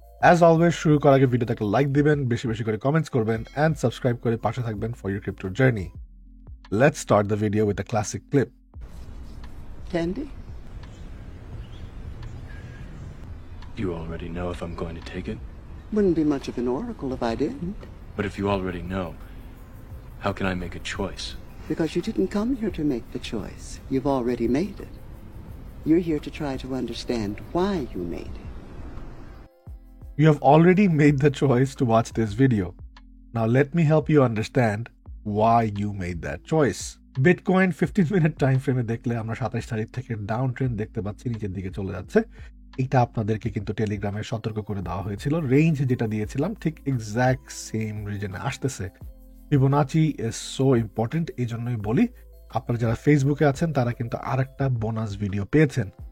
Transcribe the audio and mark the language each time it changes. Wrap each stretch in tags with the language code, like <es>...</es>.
<en>As always,</en> <bn>শুরু করার আগে ভিডিওতে একটা লাইক দিবেন, বেশি বেশি করে কমেন্টস করবেন and subscribe করে পাশে থাকবেন</bn> <en>for your crypto journey. Let's start the video with a classic clip. Candy? You already know if I'm going to take it? Wouldn't be much of an oracle if I didn't. But if you already know, how can I make a choice? Because you didn't come here to make the choice. You've already made it. You're here to try to understand why you made it. You have already made the choice to watch this video. Now let me help you understand why you made that choice.</en> <bn>Bitcoin 15-minute time frame দেখলে আমরা 27 তারিখ থেকে down trend দেখতে পাচ্ছি, নিচের দিকে চলে যাচ্ছে। এটা আপনাদেরকে কিন্তু টেলিগ্রামে সতর্ক করে দেওয়া হয়েছিল। রেঞ্জ যেটা দিয়েছিলাম ঠিক এক্স্যাক্ট সেম রিজনে আসতেছে।</bn> <en>Fibonacci is so important,</en> <bn>এই জন্যই বলি আপনারা যারা ফেসবুকে আছেন তারা কিন্তু আরেকটা বোনাস ভিডিও পেয়েছেন।</bn>